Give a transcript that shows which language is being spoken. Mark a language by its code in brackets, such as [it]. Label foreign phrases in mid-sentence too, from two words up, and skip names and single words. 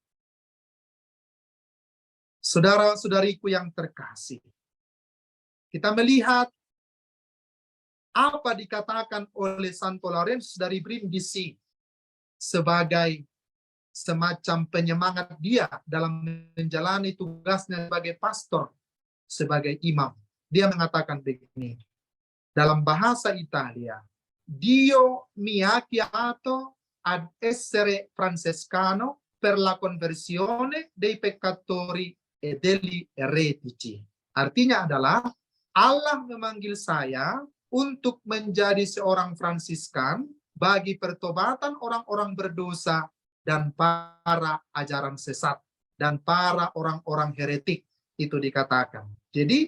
[id] Saudara-saudariku yang terkasih, kita melihat apa dikatakan oleh Santo Laurentius dari Brindisi sebagai semacam penyemangat dia dalam menjalani tugasnya sebagai pastor, sebagai imam. Dia mengatakan begini, dalam bahasa Italia, [it] Dio mi ha chiamato ad essere francescano per la conversione dei peccatori e degli eretici. [id] Artinya adalah, Allah memanggil saya untuk menjadi seorang Fransiskan bagi pertobatan orang-orang berdosa dan para ajaran sesat dan para orang-orang heretik, itu dikatakan.